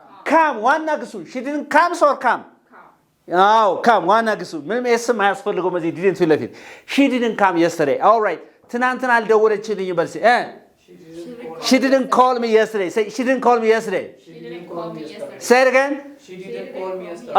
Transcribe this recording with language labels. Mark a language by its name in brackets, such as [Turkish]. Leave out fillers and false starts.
[English] come [Amharic] ዋና ግሱ [English] she didn't come or come? come [Amharic] ዋና ግሱ ምንም እስም አያስፈልገውም [English] እዚህ didn't ለፊት she didn't come yesterday. all right [Amharic] ትናንትና አልደወለችልኝም በልሲ [English] she didn't call me yesterday. say she didn't call me yesterday. say it again. she didn't call me yesterday.